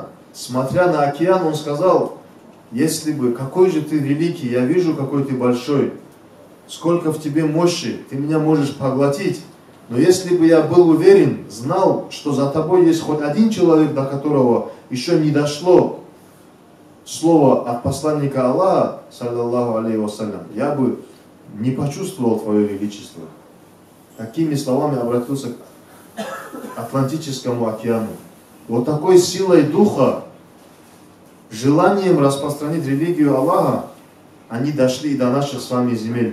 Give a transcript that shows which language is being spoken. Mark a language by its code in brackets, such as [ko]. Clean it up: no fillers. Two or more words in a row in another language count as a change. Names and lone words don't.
[ru] Смотря на океан, он сказал: если бы, какой же ты великий, я вижу, какой ты большой, сколько в тебе мощи, ты меня можешь поглотить. Но если бы я был уверен, знал, что за тобой есть хоть один человек, до которого еще не дошло слово от посланника Аллаха, [ar] صلى الله عليه وسلم, [ru] я бы не почувствовал твое величество. Такими словами обратился к Атлантическому океану. Вот такой силой духа, желанием распространить религию Аллаха, они дошли и до наших с вами земель.